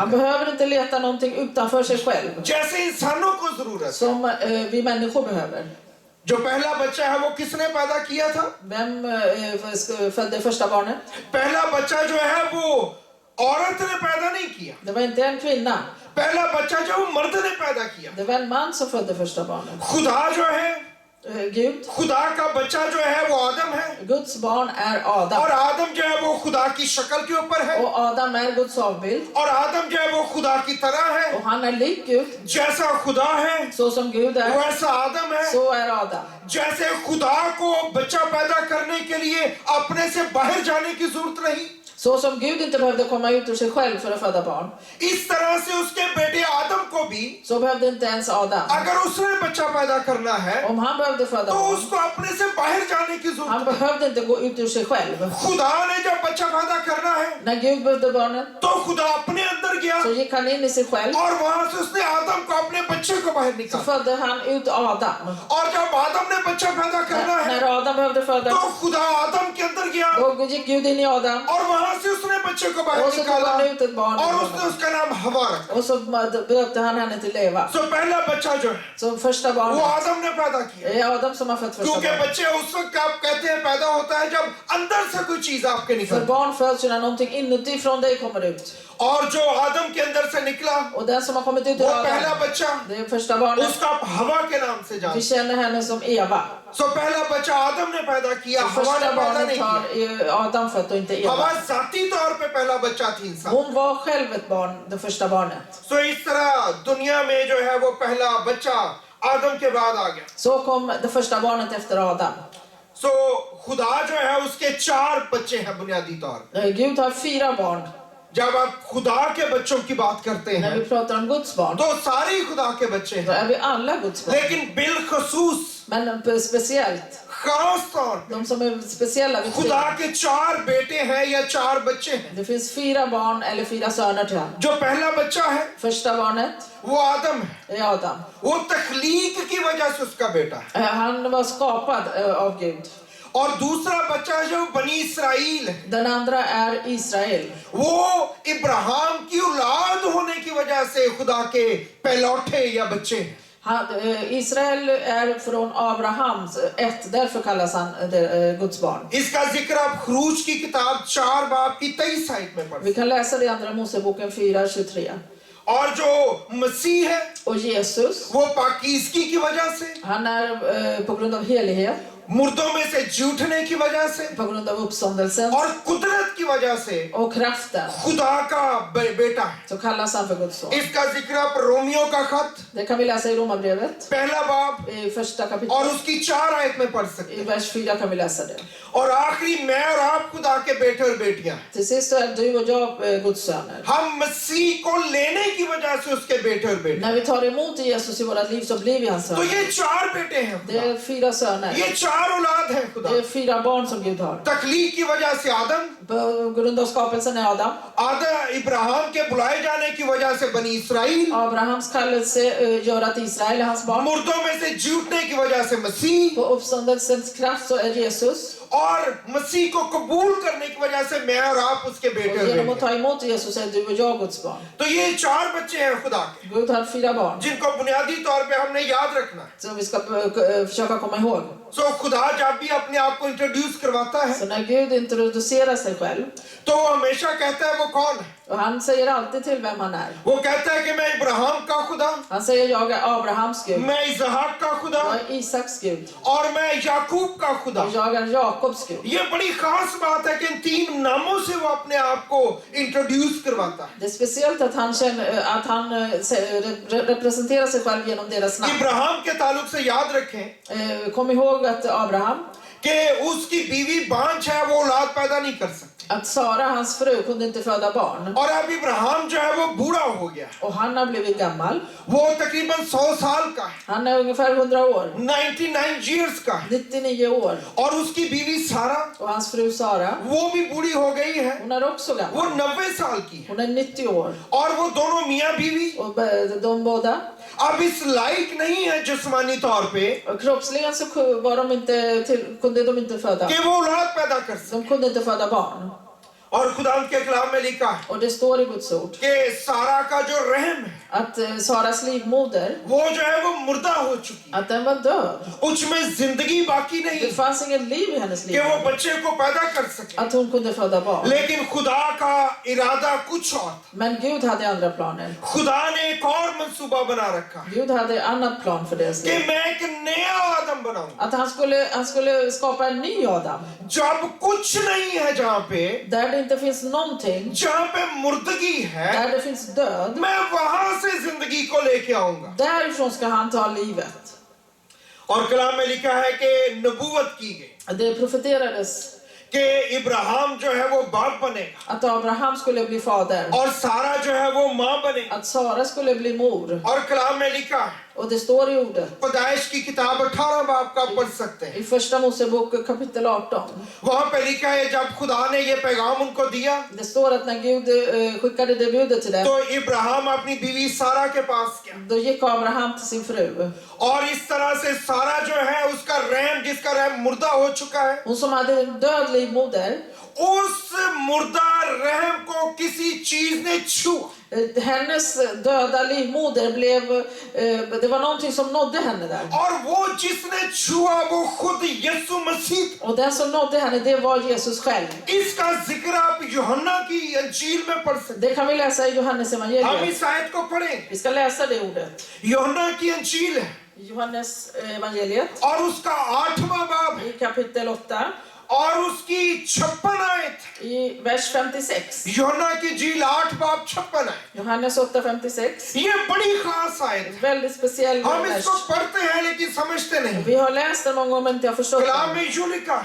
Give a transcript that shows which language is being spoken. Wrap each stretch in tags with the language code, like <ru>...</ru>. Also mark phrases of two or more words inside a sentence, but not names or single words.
<sv>Han</sv> <ur>करे।</ur> <sv>behöver inte leta någonting utanför sig själv.</sv> <ur>جیسے انسانوں کو ضرورت,</ur> <sv>Som vi människor behöver.</sv> <ur>جو پہلا بچہ ہے وہ کس نے پیدا کیا تھا?</ur> <sv>Vem födde första barnet?</sv> <ur>پہلا بچہ جو ہے وہ عورت نے پیدا نہیں کیا,</ur> <sv>Det var inte en kvinna.</sv> <ur>پہلا بچہ جو وہ مرد نے پیدا کیا.</ur> <sv>Det var en man som födde första barnet.</sv> <ur>خدا جو ہے,</ur> <sv>Gud.</sv> <ur>خدا کا بچہ جو ہے وہ آدم ہے</ur> <sv>Guds barn är</sv> <ur>और</ur> <sv>Adam.</sv> <ur>آدم جو ہے وہ خدا کی شکل کے اوپر ہے</ur> <sv>Och Adam är Guds avbild.</sv> <ur>اور آدم جو ہے وہ خدا کی طرح ہے,</ur> <sv>Och han är lik Gud.</sv> <ur>جیسا خدا ہے</ur> <sv>Så som Gud är,</sv> <ur>ویسا آدم ہے.</ur> <sv>så är Adam.</sv> <ur>جیسے خدا کو بچہ پیدا کرنے کے لیے اپنے سے باہر جانے کی ضرورت نہیں,</ur> <sv>Så som Gud inte behövde komma ut ur sig själv för att föda barn,</sv> <ur>اس طرح سے اس کے بیٹے آدم کو بھی</ur> <sv>så behövde inte ens Adam.</sv> <ur>اگر اس نے بچہ پیدا کرنا ہے</ur> <sv>Om han behövde föda</sv> <ur>तो</ur> <sv>barn,</sv> <ur>اس کو اپنے سے باہر جانے کی</ur> <sv>han</sv> <ur>ضرورت ہے.</ur> <sv>behövde inte gå ut ur sig själv.</sv> <ur>خدا نے جب بچہ پیدا کرنا ہے</ur> <sv>När Gud behövde barnet,</sv> <ur>تو خدا اپنے اندر گیا</ur> <sv>så gick han in i sig själv.</sv> <ur>اور وہاں سے اس نے آدم کو اپنے بچے کو باہر</ur> <sv>Så</sv> <ur>निकाला।</ur> <sv>födde han ut Adam.</sv> <ur>اور جب آدم نے بچہ پیدا کرنا ہے</ur> <sv>När Adam behövde föda,</sv> <ur>تو خدا آدم کے اندر گیا</ur> <sv>då gick Gud in i Adam.</sv> <ur>اور وہاں سے اس نے بچے کو باہر</ur> <sv>Och så tog</sv> <ur>निकाला</ur> <sv>han ut ett barn.</sv> <ur>اور اس نے اس کا نام حوا رکھا.</ur> <sv>Och så döpte han henne till Eva.</sv> <ur>تو پہلا بچہ جو ہے</ur> <sv>Så första</sv> <ur>वो</ur> <sv>barnet,</sv> <ur>آدم نے پیدا کیا,</ur> <sv>det är Adam som har fött första</sv> <ur>क्योंकि</ur> <sv>barnet.</sv> <ur>بچے اس وقت آپ کہتے ہیں پیدا ہوتا ہے جب اندر سے کوئی چیز آپ کے</ur> <sv>För</sv> <ur>निकलती</ur> <sv>barn föds ju när någonting inuti från dig kommer ut.</sv> <ur>اور جو آدم کے اندر سے نکلا</ur> <sv>Och den som har kommit ut ur</sv> <ur>وہ پہلا</ur> <sv>Adam,</sv> <ur>बच्चा</ur> <sv>det är första barnet.</sv> <ur>اس کو آپ حوا کے نام سے</ur> <sv>Vi</sv> <ur>जानते</ur> <sv>känner henne som Eva.</sv> <ur>سو پہلا بچہ آدم نے پیدا کیا,</ur> <sv>Så</sv> <ur>حوا نے</ur> <sv>första</sv> <ur>पैदा</ur> <sv>barnet</sv> <ur>نہیں کیا.</ur> <sv>har Adam fött och inte</sv> <ur>हवा</ur> <sv>Eva.</sv> <ur>ذاتی طور پہ پہلا بچہ تھی انسان.</ur> <sv>Hon var själv ett barn, det första barnet.</sv> <ur>سو اس طرح دنیا میں جو ہے وہ پہلا بچہ آدم کے بعد آ گیا.</ur> <sv>Så kom det första barnet efter Adam.</sv> <ur>سو خدا جو ہے اس کے 4 بچے ہیں بنیادی طور پہ.</ur> <sv>Gud har 4 barn.</sv> <ur>جب آپ خدا کے بچوں کی بات کرتے</ur> <sv>När vi</sv> <ur>हैं</ur> <sv>pratar om Guds barn,</sv> <ur>تو سارے ہی خدا کے بچے</ur> <sv>då</sv> <ur>हैं,</ur> <sv>är vi alla Guds barn.</sv> <ur>لیکن بالخصوص</ur> <sv>Men speciellt,</sv> <ur>خاص طور پہ</ur> <sv>de som är speciella vid</sv> <ur>खुदा</ur> <sv>tiden.</sv> <ur>کے 4 بیٹے ہیں یا 4 بچے ہیں.</ur> <sv>Det finns 4 barn eller 4 söner till honom.</sv> <ur>جو پہلا بچہ ہے</ur> <sv>Första barnet</sv> <ur>وہ آدم ہے.</ur> <sv>är Adam.</sv> <ur>وہ تخلیق کی وجہ سے اس کا بیٹا ہے.</ur> <sv>Han var skapad av Gud.</sv> <ur>اور دوسرا بچہ ہے جو بنی اسرائیل ہے.</ur> <sv>Den andra är Israel.</sv> <ur>وہ ابراہیم کی اولاد ہونے کی وجہ سے خدا کے پہلوٹھے یا بچے ہیں.</ur> <sv>Israel är från Abrahams ett, därför kallas han Guds barn.</sv> <ur>اس کا ذکر آپ خروج کی کتاب 4 باب کی 23 آیت میں پڑھ.</ur> <sv>Vi kan läsa det i Andra Moseboken 4:23.</sv> <ur>اور جو مسیح ہے</ur> <sv>Och Jesus,</sv> <ur>وہ پاکیزگی کی وجہ سے,</ur> <sv>han är på grund av helighet,</sv> <ur>مردوں میں سے جی اٹھنے کی وجہ سے</ur> <sv>på grund av uppståndelsen</sv> <ur>اور قدرت کی وجہ سے</ur> <sv>och kraften,</sv> <ur>خدا کا بیٹا ہے.</ur> <sv>så kallas han för Guds son.</sv> <ur>اس کا ذکر آپ رومیو کا خط</ur> <sv>Det kan vi läsa i Romarbrevet</sv> <ur>پہلا باب</ur> <sv>i första</sv> <ur>और</ur> <sv>kapitlet.</sv> <ur>اس کی 4 آیت میں پڑھ سکتے</ur> <sv>I</sv> <ur>हैं.</ur> <sv>vers 4 kan vi läsa det.</sv> <ur>اور آخری میں اور آپ خدا کے بیٹے اور بیٹیاں ہیں.</ur> <sv>Till sist så är du och jag Guds söner.</sv> <ur>ہم مسیح کو لینے کی وجہ سے اس کے بیٹے اور بیٹیاں.</ur> <sv>När vi tar emot Jesus i våra liv så blir vi hans</sv> <ur>तो</ur> <sv>söner.</sv> <ur>یہ 4 بیٹے ہیں</ur> <sv>Det</sv> <ur>खुदा.</ur> <sv>är 4 söner.</sv> <ur>یہ 4 اولاد ہیں خدا.</ur> <sv>Det är 4 barn som Gud har.</sv> <ur>تکلیف کی وجہ سے آدم,</ur> <sv>På grund av skapelsen är Adam.</sv> <ur>ابراہیم کے بلائے جانے کی وجہ سے بنی اسرائیل,</ur> <sv>Abrahams kallelse gör att Israel är hans barn.</sv> <ur>مردوں میں سے جی اٹھنے کی وجہ سے مسیح,</ur> <sv>På uppståndelsens kraft så är Jesus.</sv> <ur>اور مسیح کو قبول کرنے کی وجہ سے میں اور آپ اس کے بیٹے</ur> <sv>Och</sv> <ur>और</ur> <sv>genom att</sv> <ur>बेटियां.</ur> <sv>ta emot Jesus är du och jag Guds barn.</sv> <ur>تو یہ 4 بچے ہیں خدا کے,</ur> <sv>Gud har 4 barn.</sv> <ur>جن کو بنیادی طور پہ ہم نے یاد رکھنا ہے.</ur> <sv>Som vi ska försöka komma ihåg.</sv> <ur>سو خدا جب بھی اپنے آپ کو انٹروڈیوس کرواتا ہے</ur> <sv>Så när Gud introducerar sig själv,</sv> <ur>تو وہ ہمیشہ کہتا ہے وہ کون ہے.</ur> <sv>och han säger alltid till vem han är.</sv> <ur>وہ کہتا ہے کہ میں ابراہیم کا خدا,</ur> <sv>Han säger jag är Abrahams Gud.</sv> <ur>میں اسحاق کا خدا</ur> <sv>Jag är Isaks Gud.</sv> <ur>اور میں یعقوب کا خدا.</ur> <sv>Och jag är Jakobs Gud.</sv> <ur>یہ بڑی خاص بات ہے کہ ان 3 ناموں سے وہ اپنے آپ کو انٹروڈیوس کرواتا ہے.</ur> <sv>Det är speciellt att han känner att han representerar sig själv genom deras namn.</sv> <ur>ابراہیم کے تعلق سے یاد رکھیں</ur> <sv>Kom ihåg att Abraham,</sv> <ur>کہ اس کی بیوی بانجھ ہے، وہ اولاد پیدا نہیں کر سکتی.</ur> <sv>att Sara, hans fru, kunde inte föda barn.</sv> <ur>اور اب ابراہیم جو ہے وہ بوڑھا ہو گیا.</ur> <sv>Och han har blivit gammal.</sv> <ur>وہ تقریباً 100 سال کا ہے,</ur> <sv>Han är ungefär 100 år.</sv> <ur>99 years का है.</ur> <sv>99 år.</sv> <ur>اور اس کی بیوی سارہ,</ur> <sv>Och hans fru Sara,</sv> <ur>وہ بھی بوڑھی ہو گئی ہے.</ur> <sv>hon är också</sv> <ur>वो</ur> <sv>gammal.</sv> <ur>90 سال کی ہے.</ur> <sv>Hon är 90 år.</sv> <ur>اور وہ دونوں میاں بیوی</ur> <sv>Och de båda,</sv> <ur>اب اس لائق نہیں ہے جسمانی طور پہ</ur> <sv>och kroppsligen så var de inte kunde de inte föda.</sv> <ur>کہ وہ اولاد پیدا کر سکے.</ur> <sv>De kunde inte föda barn.</sv> <ur>اور خدا کے کلام میں لکھا ہے</ur> <sv>Och det står i Guds ord</sv> <ur>کہ سارہ کا جو رحم ہے</ur> <sv>att Saras livmoder,</sv> <ur>وہ جو ہے وہ مردہ ہو چکی ہے.</ur> <sv>att den var död.</sv> <ur>اس میں زندگی باقی نہیں</ur> <sv>Det</sv> <ur>है</ur> <sv>fanns ingen liv i hennes</sv> <ur>कि</ur> <sv>liv.</sv> <ur>وہ بچے کو پیدا کر سکے.</ur> <sv>Att hon kunde föda barn.</sv> <ur>لیکن خدا کا ارادہ کچھ اور تھا.</ur> <sv>Men Gud hade andra planer.</sv> <ur>خدا نے ایک اور منصوبہ بنا رکھا ہے</ur> <sv>Gud hade annat plan för deras</sv> <ur>कि</ur> <sv>liv.</sv> <ur>میں ایک نیا آدم بناؤں گا.</ur> <sv>Att han skulle skapa en ny Adam.</sv> <ur>جب کچھ نہیں ہے جہاں پہ,</ur> <sv>Där det inte finns någonting,</sv> <ur>جہاں پہ مردگی ہے,</ur> <sv>där det finns död,</sv> <ur>میں وہاں سے زندگی کو لے کے آؤں گا.</ur> <sv>därifrån ska han ta livet.</sv> <ur>اور کلام میں لکھا ہے کہ نبوت کی گئی</ur> <sv>Det profeterades</sv> <ur>کہ ابراہیم جو ہے وہ باپ بنے گا</ur> <sv>att Abraham skulle bli fader.</sv> <ur>اور سارہ جو ہے وہ ماں بنے گی.</ur> <sv>Att Sara skulle bli mor.</sv> <ur>اور کلام میں لکھا ہے,</ur> <sv>Och det står i ordet.</sv> <ur>پیدائش کی کتاب 18 باب کا پڑھ سکتے ہیں.</ur> <sv>I första Mosebok kapitel 18.</sv> <ur>وہاں پہ لکھا ہے جب خدا نے یہ پیغام ان کو دیا</ur> <sv>Det står att när Gud skickade det budet till dem,</sv> <ur>تو ابراہیم اپنی بیوی سارہ کے پاس گیا.</ur> <sv>då gick Abraham till sin fru.</sv> <ur>اور اس طرح سے سارہ جو ہے اس کا رحم، جس کا رحم مردہ ہو چکا ہے,</ur> <sv>Hon som hade en död livmoder,</sv> <ur>اس مردہ رحم کو کسی چیز نے چھوا.</ur> <sv>hennes döda livmoder blev, det var någonting som nådde henne där.</sv> <ur>اور وہ جس نے چھوا وہ خود یسوع مسیح.</ur> <sv>Och den som nådde henne, det var Jesus själv.</sv> <ur>اس کا ذکر آپ یوحنا کی انجیل میں پڑھ سکتے</ur> <sv>Det kan vi läsa i Johannes</sv> <ur>ہیں۔ ہم</ur> <sv>evangeliet.</sv> <ur>اس آیت کو پڑھیں.</ur> <sv>Vi ska läsa det ordet.</sv> <ur>یوحنا کی انجیل ہے</ur> <sv>Johannes evangeliet</sv> <ur>اور اس کا 8واں باب ہے</ur> <sv>i kapitel 8</sv> <ur>اور اس کی 56 آیت.</ur> <sv>i vers 56.</sv> <ur>یوحنا کی انجیل 8 باب 56 ہے.</ur> <sv>Johannes 8:56.</sv> <ur>یہ بڑی خاص آیت ہے.</ur> <sv>Väldigt speciell</sv> <ur>हम</ur> <sv>vers.</sv> <ur>اس کو پڑھتے ہیں لیکن سمجھتے نہیں.</ur> <sv>Vi har läst den många gånger men inte har förstått</sv> <ur>कलाम</ur> <sv>den.</sv> <ur>میں یوں لکھا ہے,</ur>